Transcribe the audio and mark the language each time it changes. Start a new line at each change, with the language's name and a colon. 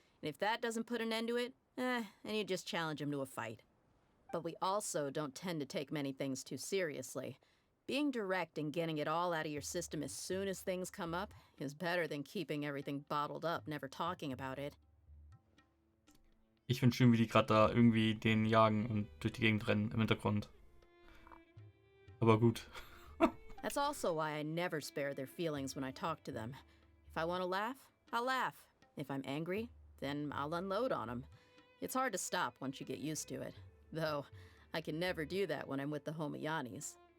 English: And if that doesn't put an end to it, then you just challenge them to a fight. But we also don't tend to take many things too seriously. Being direct and getting it all out of your system as soon as things come up is better than keeping everything bottled up, never talking about it.
German: Ich finde schön, wie die gerade da irgendwie den jagen und durch die Gegend rennen im Hintergrund. Aber gut.
English: That's also why I never spare their feelings when I talk to them. If I want to laugh, I'll laugh. If I'm angry, then I'll unload on them. It's hard to stop once you get used to it. Though, I can never do that when I'm with the Homiyanis.